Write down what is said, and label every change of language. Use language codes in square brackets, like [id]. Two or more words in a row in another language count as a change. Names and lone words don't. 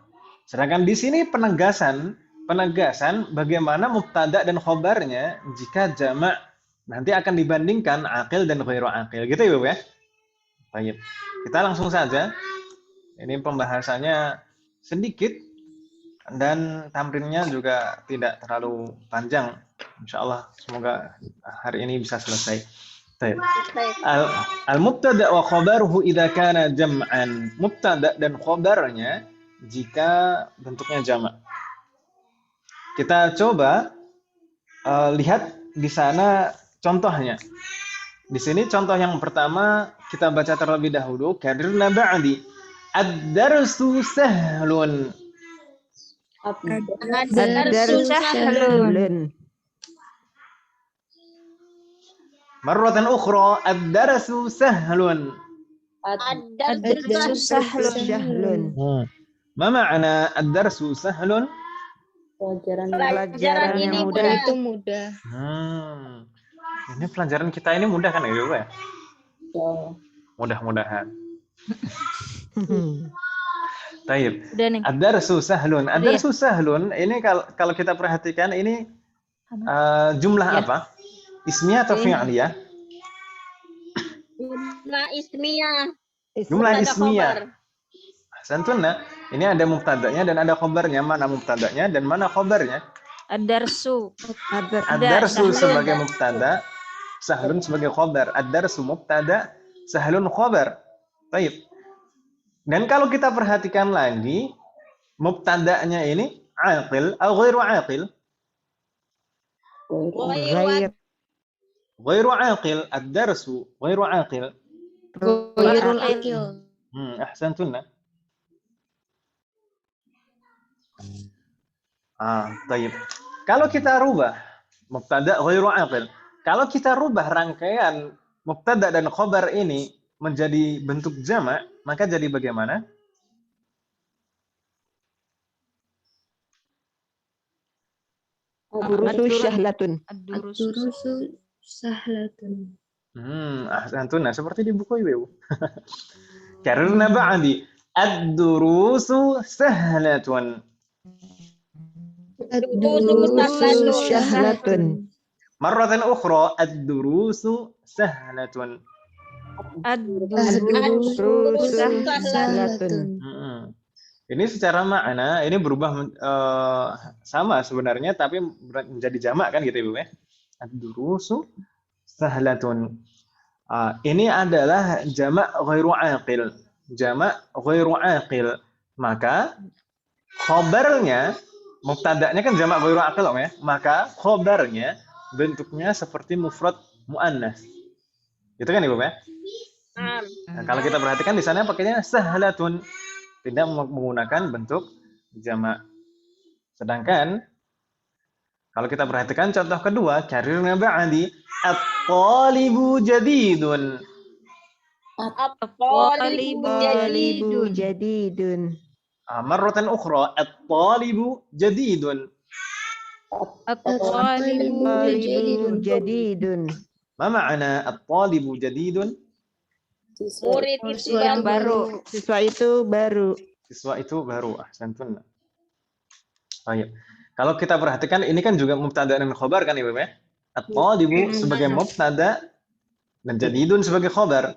[id] Sedangkan di sini penegasan bagaimana mubtada dan khobarnya jika jamak nanti akan dibandingkan [ar] aqil dan ghairu aqil. [id] Gitu ya, Ibu ya? Baik. Kita langsung saja. Ini pembahasannya sedikit dan tamrinnya juga tidak terlalu panjang. Insyaallah semoga hari ini bisa selesai. Baik. [ar] المبتدأ وخبره إذا كان جمعا. [id] Mubtada dan khabarnya jika bentuknya jamak. Kita coba lihat di sana contohnya. Di sini contoh yang pertama kita baca terlebih dahulu. [ar] كررنا بعدي. الدرس سهل. الدرس سهل. مرة أخرى. الدرس سهل. الدرس سهل. ما معنى الدرس سهل? [id] Pelajaran yang ini mudah. itu mudah. Ini pelajaran kita ini mudah kan ya, Ibu ya? Mudah-mudahan. Taib. Udah nih. [ar] الدرس سهل. [id] Udah ya? [ar] Ad-darsu sahlun [id] ini kalau kita perhatikan ini jumlah Ya. apa? Ismiyah atau Ini. fi'liyah? [ar] جملة اسمية. Jumlah Mubtada اسمية. khobar. Santuna. [id] Ini ada mubtadanya dan ada khobarnya. Mana mubtadanya dan mana khobarnya? [ar] الدرس. الدرس سهل. [id] sebagai mubtada, sahlun sebagai khobar. Ad-darsu mubtada, sahlun khobar. Baik. Dan kalau kita perhatikan lagi, mubtadanya ini [ar] aqil atau ghairu aqil? Ghair. غير عاقل. الدرس غير عاقل. غير العاقل. أحسنتن. Baik. [id] Kalau kita rubah [ar] mubtada ghairu aqil. [id] Kalau kita rubah rangkaian mubtada dan khobar ini menjadi bentuk jamak, maka jadi bagaimana? [ar] الدروس سهلة. الدروس. الدروس سهلة. أحسنتن, [id] seperti di buku Ibu. [ar] كرروا بعدي الدروس سهلة. الدروس سهلة. مرة أخرى الدروس سهلة. الدروس سهلة. [id] Ini secara makna ini berubah sama sebenarnya tapi menjadi jamak kan gitu Ibu ya. [ar] الدروس سهلة. [id] Ini adalah [ar] jamak ghairu aqil. [id] Jamak [ar] ghairu aqil. [id] Maka khobarnya mubtada'nya kan [ar] jamak ghairu aqil [id] ya. Maka khobarnya bentuknya seperti [ar] mufrad muannas. [id] Gitu kan Ibu ya? Nah, kalau kita perhatikan di sana pakainya sahlatun, tidak menggunakan bentuk jamak. Sedangkan kalau kita perhatikan contoh kedua, [ar] كررنا بعدي الطالب جديد. طالب جديد. مرة أخرى الطالب جديد. طالب جديد. ما معنى الطالب جديد? [id] Murid itu Siswa yang baru. Siswa itu baru. Siswa itu baru. Ahsantun. Baik. Kalau kita perhatikan ini kan juga mubtada dan khobar kan Ibu ya? At-talibu sebagai mubtada dan jadidun sebagai khobar.